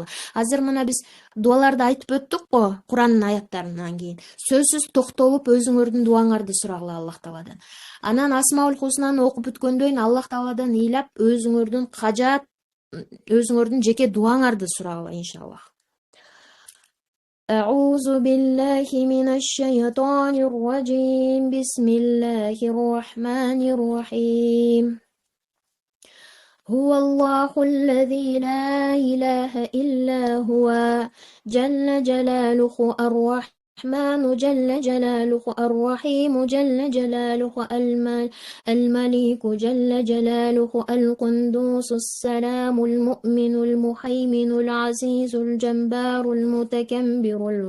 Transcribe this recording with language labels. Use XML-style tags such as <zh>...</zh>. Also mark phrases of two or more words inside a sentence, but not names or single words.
<ky>Азыр мына биз дуаларды айтып өттүк го, Куранын аяттарынан кийин. Сөзсүз токтолуп өзүңөрдүн дуаңарды сурагыла Аллах Тааладан. Анан Асмаул Хуснаны окуп бүткөндөн кийин Аллах Тааладан ыйлап өзүңөрдүн жеке дуаңарды сурагыла иншаллах.</ky> <ar>أعوذ بالله من الشيطان الرجيم بسم الله الرحمن الرحيم هو الله الذي لا إله إلا هو جل جلاله الرحمن جل جلاله الرحيم جل جلاله الملك جل جلاله القدوس السلام المؤمن المهيمن العزيز الجبار المتكبر</ar>